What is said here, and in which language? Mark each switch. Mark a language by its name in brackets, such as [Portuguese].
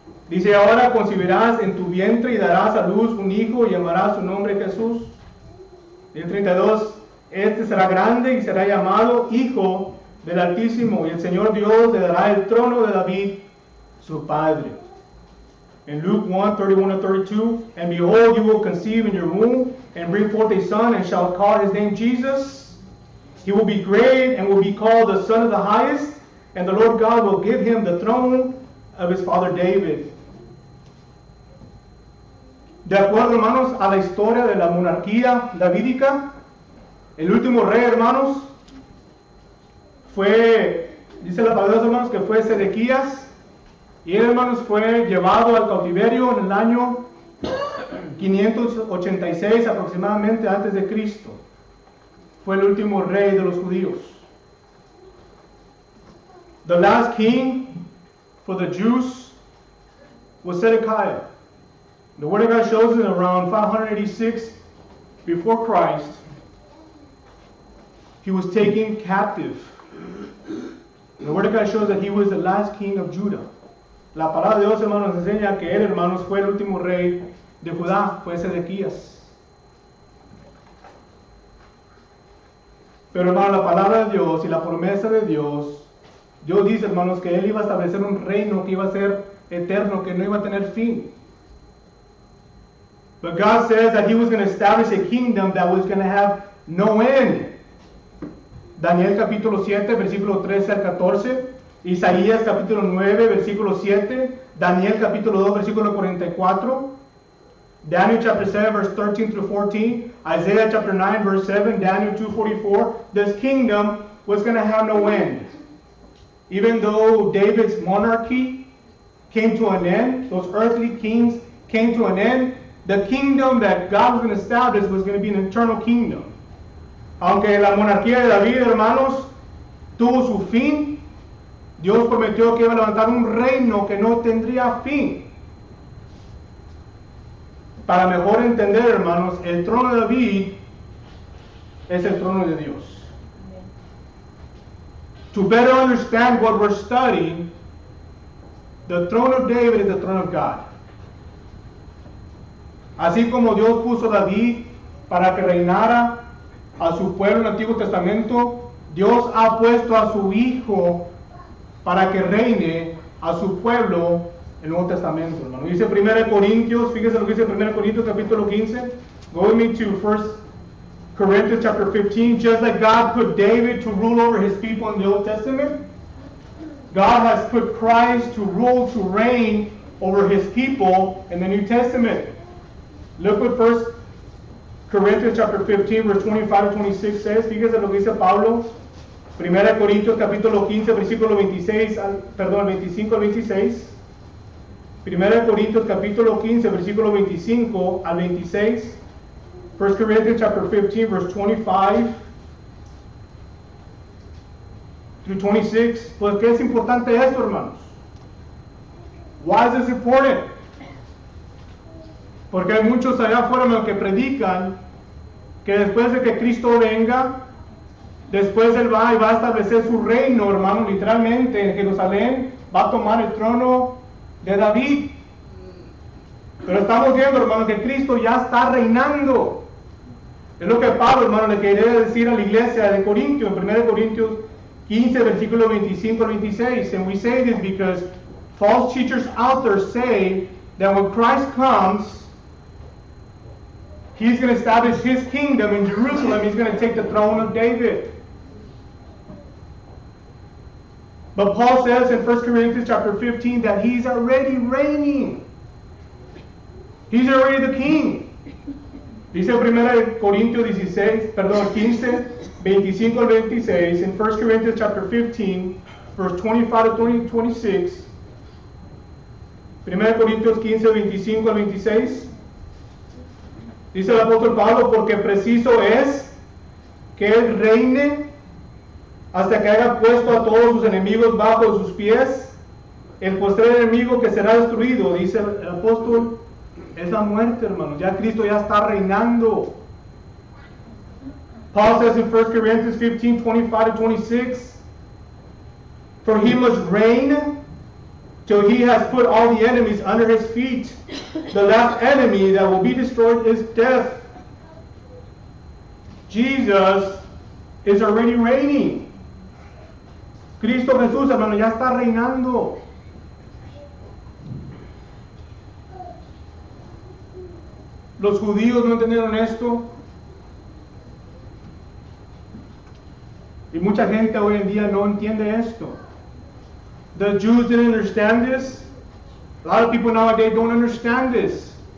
[Spanish] Dice, ahora concebirás en tu vientre y darás a luz un hijo y llamarás su nombre Jesús. Y el 32, este será grande y será llamado Hijo del Altísimo, y el Señor Dios le dará el trono de David, su padre. [English] In Luke 1, 31 and 32, and behold, you will conceive in your womb, and bring forth a son, and shall call his name Jesus. He will be great, and will be called the Son of the Highest, and the Lord God will give him the throne of his father David. [Spanish] De acuerdo, hermanos, a la historia de la monarquía davídica, el último rey, hermanos, fue, dice la palabra de Dios, hermanos, que fue Sedequías, y él, hermanos, fue llevado al cautiverio en el año 586 aproximadamente antes de Cristo. Fue el último rey de los judíos. [English] The last king for the Jews was Zedekiah. The Word of God shows in around 586 before Christ, he was taken captive. The Word of God shows that he was the last king of Judah. [Spanish] La palabra de Dios, hermanos, nos enseña que él, hermanos, fue el último rey de Judá, fue Sedequías. Pero, hermano, la palabra de Dios y la promesa de Dios, Dios dice, hermanos, que él iba a establecer un reino que iba a ser eterno, que no iba a tener fin. [English] But God says that he was going to establish a kingdom that was going to have no end. [Spanish] Daniel capítulo 7, versículo 13 al 14. Isaías capítulo 9, versículo 7. Daniel capítulo 2, versículo 44. [English] Daniel chapter 7, verse 13 through 14. Isaiah chapter 9, verse 7. Daniel 2:44. This kingdom was going to have no end. Even though David's monarchy came to an end, those earthly kings came to an end, the kingdom that God was going to establish was going to be an eternal kingdom. [Spanish] Aunque la monarquía de David, hermanos, tuvo su fin, Dios prometió que iba a levantar un reino que no tendría fin. Para mejor entender, hermanos, el trono de David es el trono de Dios. [English] To better understand what we're studying, the throne of David is the throne of God. [Spanish] Así como Dios puso a David para que reinara a su pueblo en el Antiguo Testamento, Dios ha puesto a su Hijo para que reine a su pueblo en el Nuevo Testamento, hermano. Dice 1 Corintios, fíjese lo que dice 1 Corintios capítulo 15. [English] Go with me to 1 Corinthians chapter 15. Just like God put David to rule over his people in the Old Testament, God has put Christ to rule, to reign over his people in the New Testament. Look what 1 Corinthians chapter 15, verse 25 to 26 says. [Spanish] Fíjese lo que dice Pablo. 1 Corintios capítulo 15, versículo 25 al 26. 1 Corintios capítulo 15, versículo 25 al 26. [English] 1 Corinthians chapter 15, verse 25 through 26. [Spanish] Pues, ¿qué es importante esto, hermanos? [English] Why is this important? [Spanish] Porque hay muchos allá afuera, hermanos, que predican que después de que Cristo venga, después Él va y va a establecer su reino, hermano, literalmente en Jerusalén, va a tomar el trono de David. Pero estamos viendo, hermano, que Cristo ya está reinando. Es lo que Pablo, hermano, le quería decir a la iglesia de Corintios, en 1 Corintios 15, versículo 25 al 26. [English] And we say this because false teachers out there say that when Christ comes, He's going to establish His kingdom in Jerusalem. He's going to take the throne of David. But Paul says in 1 Corinthians chapter 15 that He's already reigning. He's already the king. [Spanish] Dice 1 Corintios 15, 25 al 26, [English] in 1 Corinthians chapter 15, verse 25 to 26. [Spanish] 1 Corintios 15, 25 al 26. Dice el apóstol Pablo, porque preciso es que Él reine hasta que haya puesto a todos sus enemigos bajo sus pies. El postrer enemigo que será destruido, dice el apóstol, es la muerte, hermano. Ya Cristo ya está reinando. [English] Paul says in 1 Corinthians 15, 25 to 26, for He must reign till he has put all the enemies under his feet. The last enemy that will be destroyed is death. Jesus is already reigning. [Spanish] Cristo Jesús, hermano, ya está reinando. Los judíos no entendieron esto. Y mucha gente hoy en día no entiende esto. [English] The Jews didn't understand this. A lot of people nowadays don't understand this.